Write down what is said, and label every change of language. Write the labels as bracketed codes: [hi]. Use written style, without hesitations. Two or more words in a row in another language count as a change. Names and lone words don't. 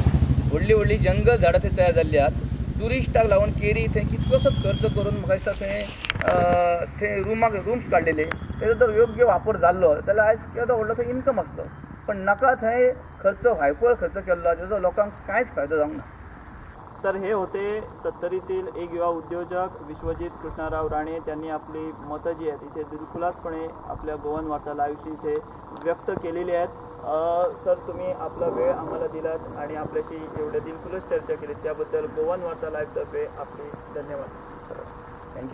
[kok] व्हडली व्हडली जंगल झाडां थंय तयार जाल्ली आहात. ट्युरिस्टाक लागून केरी थंय कितलोसोच खर्च करून म्हाका दिसता थंय रूम्स काडलेले. तेजो जर योग्य वापर जाल्लो जाल्यार आयज केदो व्हडलो थंय इन्कम आसलो. पण नाका थंय खर्च भायपळ खर्च केल्लो तेजो लोकांक कांयच फायदो जावंक ना. [mr] तर हे होते सत्तरीतील एक युवा उद्योजक विश्वजित कृष्णराव राणे. त्यांनी आपली मतं जी आहेत इथे दिलखुलासपणे आपल्या गोवन वार्ता लाईव्हशी इथे व्यक्त केलेली आहेत. सर, तुम्ही आपला वेळ आम्हाला दिलात आणि आपल्याशी एवढ्या दिलखुलास चर्चा केली त्याबद्दल गोवन वार्ता लाईव्हतर्फे आपले धन्यवाद.